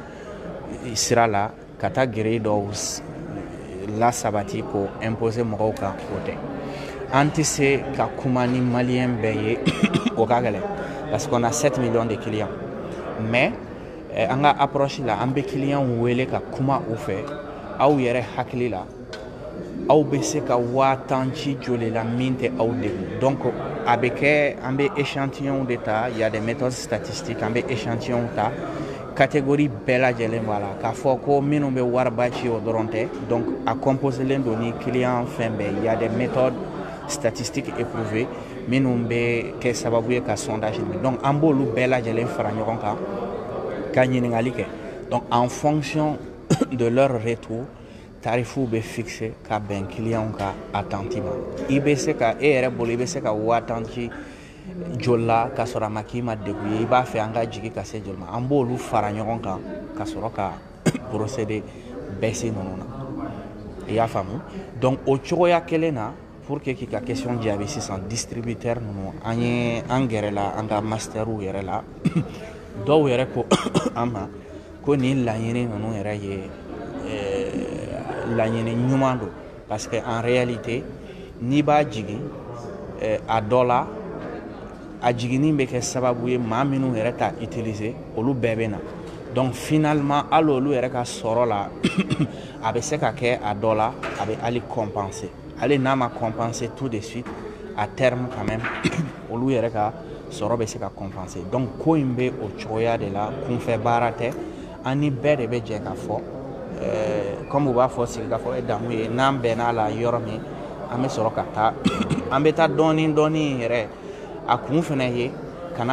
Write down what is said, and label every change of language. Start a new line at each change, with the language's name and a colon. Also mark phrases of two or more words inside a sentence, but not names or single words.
Bambara: sira la ka taa giri dɔw la sabati ko imposer mɔgɔw kan o tɛ an tɛ se ka kuma ni maliyɛn bɛɛ ye o ka gɛlɛn
French: parce qu'on a 7 millions de clients mais
Bambara: an ka approche la an bɛ clients wele ka kuma u fɛ aw yɛrɛ hakili la aw bɛ se ka 10 ci joli la min tɛ aw degun donc a bɛ kɛ an bɛ
French: échantillon de
Bambara: ta
French: il y a des méthodes statistiques
Bambara: an bɛ échantillon ta catégorie bɛɛ lajɛlen b'a la k'a fɔ ko minnu bɛ wariba ci o dɔrɔn tɛ donc a composelen don ni client fɛn bɛɛ
French: il y a des méthodes statistiques éprouvées
Bambara: minnu bɛ kɛ sababu ye ka sondage ɲini donc an b'olu bɛɛ lajɛlen fara ɲɔgɔn kan ka ɲininkali kɛ
French: donc en fonction de leur retour
Bambara: tarifu bɛ fixé ka bɛn client ka attente ma i bɛ se ka e yɛrɛ bolo i bɛ se ka 10 ci joli la ka sɔrɔ a ma k'i ma degun ye i b'a fɛ an ka jigin ka se joli ma an b'olu fara ɲɔgɔn kan ka sɔrɔ ka
French: procéder baisse
Bambara: ninnu na i y'a faamu donc o cogoya kelen na
French: pour que
Bambara: k'i ka question jaabi sisan distributeur ninnu an gɛrɛ la an ka masterw yɛrɛ la dɔw yɛrɛ ko an ma ko nin laɲini ninnu yɛrɛ ye laɲini ɲuman don
French: parce que en réalité
Bambara: n'i b'a jigin a dɔ la a jiginni bɛ kɛ sababu ye maa minnu yɛrɛ t'a utiliser olu bɛɛ bɛ na
French: donc finalement
Bambara: hali olu yɛrɛ ka sɔrɔ la a bɛ se ka kɛ a dɔ la a bɛ hali compenser hali n'a ma
French: compenser tout de suite à terme quand même
Bambara: olu yɛrɛ ka sɔrɔ bɛ se ka compenser donc ko in bɛ o cogoya de la kunfɛ baara tɛ an ni bɛɛ de bɛ jɛ ka fɔ comme u b'a fɔ sigikafɔ ye damu ye n'an bɛnna la yɔrɔ min an bɛ sɔrɔ ka taa an bɛ taa dɔɔni dɔɔni yɛrɛ a kun fana ye kana